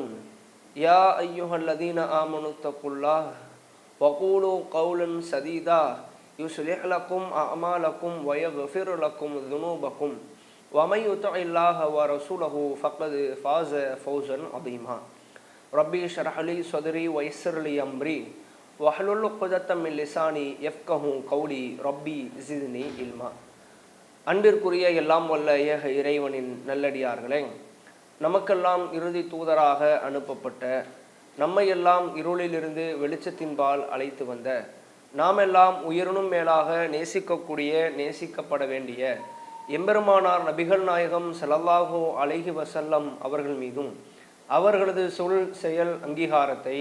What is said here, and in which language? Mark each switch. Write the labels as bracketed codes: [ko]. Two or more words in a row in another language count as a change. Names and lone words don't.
[ar] يا أيها الذين آمنوا اتقوا الله وقولوا قولا سديدا يصلح لكم أعمالكم ويغفر لكم ذنوبكم ومن يطع الله ورسوله فقد فاز فوزا عظيما. رب اشرح لي صدري ويسر لي أمري واحلل عقدة من لساني يفقهوا قولي رب زدني علما. [ta] அன்பிற்குரிய எல்லாம் வல்ல ஏக இறைவனின் நல்லடியார்களே, நமக்கெல்லாம் இறுதி தூதராக அனுப்பப்பட்ட, நம்மையெல்லாம் இருளிலிருந்து வெளிச்சத்தின்பால் அழைத்து வந்த, நாமெல்லாம் உயிரினும் மேலாக நேசிக்கக்கூடிய நேசிக்கப்பட வேண்டிய எம்பெருமானார் நபிகள் நாயகம் [ar] صلى الله عليه وسلم [ta] அவர்கள் மீதும் அவர்களது சொல் செயல் அங்கீகாரத்தை